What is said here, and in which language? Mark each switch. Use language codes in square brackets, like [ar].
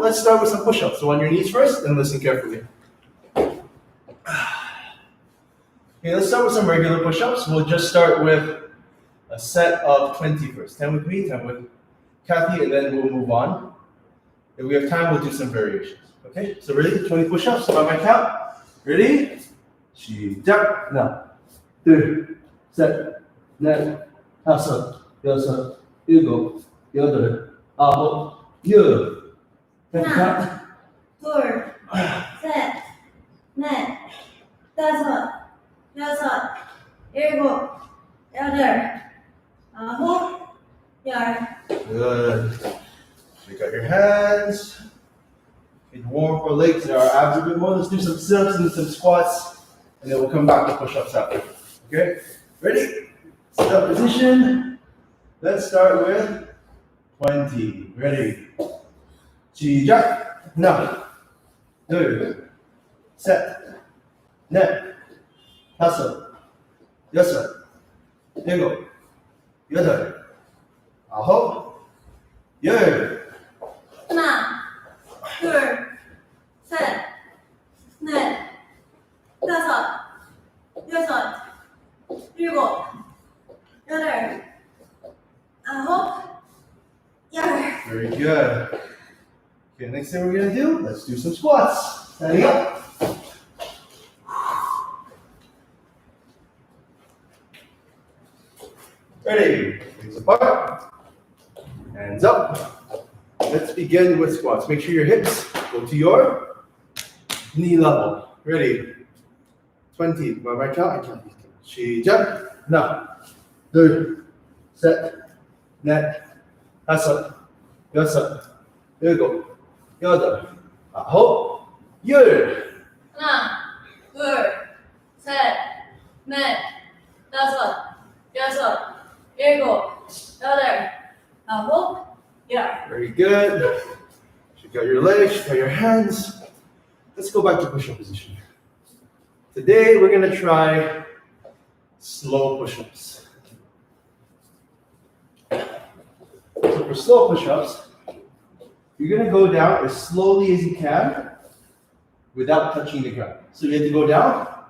[en] Let's start with some push-ups. So on your knees first, and listen carefully. Okay, let's start with some regular push-ups. We'll just start with a set of 20 first. 10 with me, 10 with Cathy, and then we'll move on. If we have time, we'll do some variations. Okay, so ready? 20 push-ups by my count. Ready? [ko] 시작. 하나, 둘, 셋, 넷, 다섯, 여섯, 일곱, 여덟, 아홉, 열. 하나, 둘, 셋, 넷, 다섯, 여섯, 일곱, 여덟, 아홉, 열. [en] Good. Shake out your hands. Get warm up our legs and our abs a bit more. Let's do some sit-ups and some squats, and then we'll come back to push-ups after. Okay? Ready? Sit-up position. Let's start with 20. Ready? [ko] 시작. 하나, 둘, 셋, 넷, 다섯, 여섯, 일곱, 여덟, 아홉, 열. 하나, 둘, 셋, 넷, 다섯, 여섯, 일곱, 여덟, 아홉, 열. [en] Very good. Okay, next thing we're gonna do, let's do some squats. Standing up. Ready? Legs apart. Hands up. Let's begin with squats. Make sure your hips go to your knee level. Ready? 20. My right count. I count these. [ko] 시작. 하나, 둘, 셋, 넷, 다섯, 여섯, 일곱, 여덟, 아홉, 열. 하나, 둘, 셋, 넷, 다섯, 여섯, 일곱, 여덟, 아홉, 열. [en] Very good. Check out your legs, check out your hands. Let's go back to push-up position. Today we're gonna try slow push-ups. So for slow push-ups, you're gonna go down as slowly as you can without touching the ground. So you have to go down.